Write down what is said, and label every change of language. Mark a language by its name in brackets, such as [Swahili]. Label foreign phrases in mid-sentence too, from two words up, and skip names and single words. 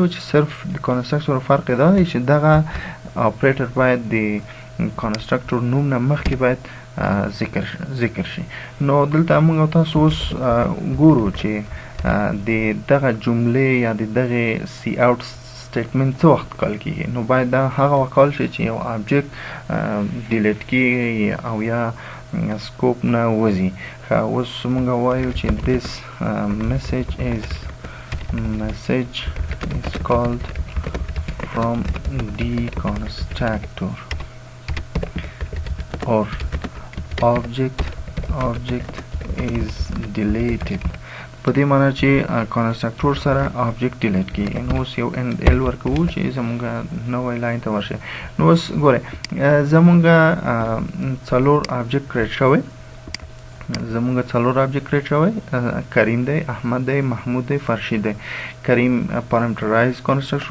[Pashto] و چې صرف د کنسټرکټور فرق یې دا دی چې دغه اپریټر باید د کنسټرکټور نوم نه مخکې باید ذکر شي نو دلته مونږ او تاسو اوس ګورو چې د دغه جملې یا د دغې [English] cout statement [Pashto] څه وخت کال کېږي نو باید دا هغه وخت کال شي چې یو [English] object delete [Pashto] کېږي او یا سکوپ نه وځي اوس موږ وایو چې [English] this message is called from the constructor or object is deleted [Pashto] په دې معنی چې کنسټرکټور سره [English] object delete [Pashto] کېږي نو اوس یو ال ورکوو چې زمونږ نوی لاین ته ورشي نو اوس ګورئ زمونږ څلور [English] object create [Pashto] شوی کریم دی احمد دی محمود دی فرشید دی کریم [English] parameterized constructor